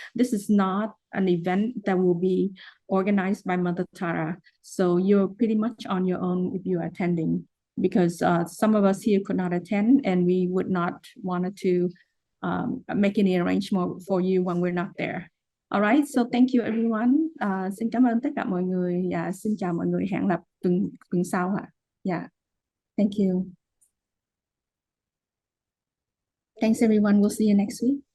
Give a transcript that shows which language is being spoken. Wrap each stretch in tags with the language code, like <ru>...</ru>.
<en>This is not an event that will be organized by Mother Tara, so you're pretty much on your own if you're attending, because some of us here could not attend, and we would not want to make any arrangement for you when we're not there. All right, so thank you everyone.</en> <vi>Xin cảm ơn tất cả mọi người. Xin chào mọi người, hẹn gặp tuần sau ạ.</vi> <en>Yeah, thank you. Thanks everyone. We'll see you next week.</en>